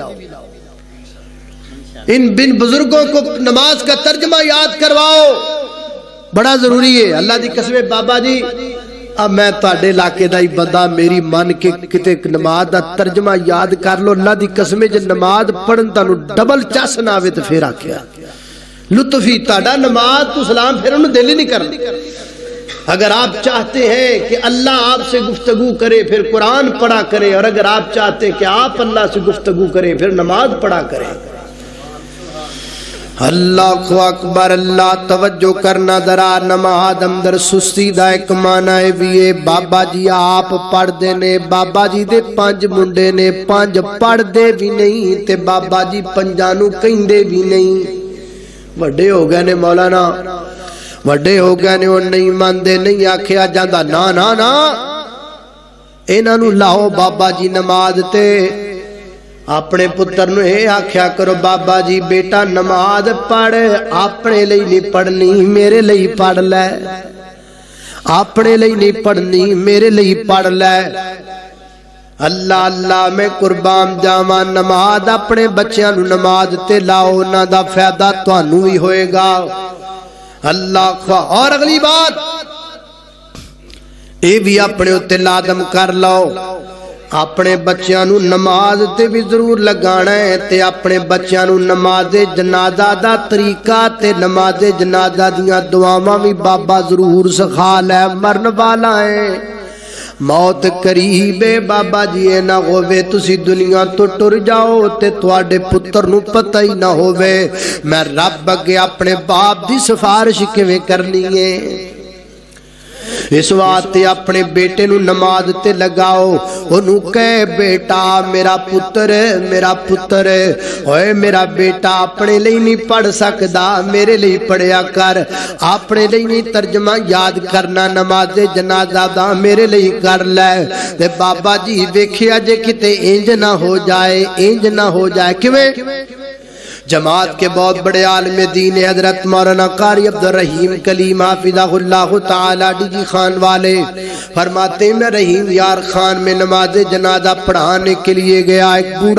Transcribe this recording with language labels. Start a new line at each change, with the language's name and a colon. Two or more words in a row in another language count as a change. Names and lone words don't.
Urdu: ان بن بزرگوں کو نماز کا ترجمہ یاد کرواؤ، بڑا ضروری ہے۔
Punjabi: اللہ دی قسم بابا جی، اب میں تہاڈے علاقے دا ہی بندہ، میری من کے کتے نماز دا ترجمہ یاد کر لو، اللہ دی قسم جے نماز پڑھن تانوں ڈبل چس نہ آوے تے پھر آکھیا لطفی تہاڈا نماز تو سلام پھر انہوں دل ہی نہیں کرنا۔
Urdu: اگر آپ چاہتے ہیں کہ اللہ آپ سے گفتگو کرے پھر قرآن پڑھا کرے، اور اگر آپ چاہتے ہیں کہ آپ اللہ سے گفتگو کریں پھر نماز پڑھا کریں۔
Arabic: اللہ اکبر،
Urdu: اللہ توجہ کرنا ذرا۔
Punjabi: نماز اندر سستی دا ایک معنی بھی ہے۔ بابا جی آپ پڑھ دے نے، بابا جی دے 5 منڈے نے، 5 پڑھ دے بھی نہیں تے بابا جی 5 نو کہندے بھی نہیں۔ وڈے ہو گئے نے مولانا، وڈے ہو گئے نے، وہ نہیں ماندے، نہیں آکھیا جاندا، نا نا نا انہاں نو لاؤ بابا جی نماز تے۔ اپنے پتر نو اے آکھیا کرو، بابا جی بیٹا نماز پڑھ، اپنے لئی نہیں پڑھنی، میرے لئی پڑھ لے، اپنے لئی نہیں پڑھنی، میرے لئی پڑھ لے۔ اللہ اللہ میں قربان جاواں نماز اپنے بچیاں نو نماز تے لاؤ انہاں دا فائدہ تانوں بھی ہوئے گا اللہ خواہ۔ اور اگلی بات اے بھی اپنے اتے لازم کر لو اپنے بچیاں نو نماز تے بھی ضرور لگانا ہے تے اپنے بچیاں نو نماز جنازہ دا طریقہ تے نماز جنازہ دیاں دعاواں بھی بابا ضرور سکھا لے مرن والا ہے موت قریب ہے بابا جی اے نہ ہووے تسی دنیا تو ٹر جاؤ تے تواڈے پتر نو پتہ ہی نہ ہووے میں رب اگے اپنے باپ دی سفارش کیویں کرنی ہے اس واسطے اپنے بیٹے نو نماز تے لگاؤ انہوں کہے بیٹا میرا پتر اوے میرا بیٹا اپنے لئی نہیں پڑھ سکدا میرے لئی پڑھیا کر اپنے لئی نہیں ترجمہ یاد کرنا نماز جنازہ دا میرے لئی کر لے تے بابا جی ویکھیا جے کتے انج نہ ہو
Urdu: جائے کیویں جماعت کے بہت بڑے عالم دین حضرت مولانا قاری عبدالرحیم کلیم حافظہ اللہ تعالی ڈی جی خان والے فرماتے ہیں میں رحیم یار خان میں نماز جنازہ پڑھانے کے لیے گیا ایک بوڑھا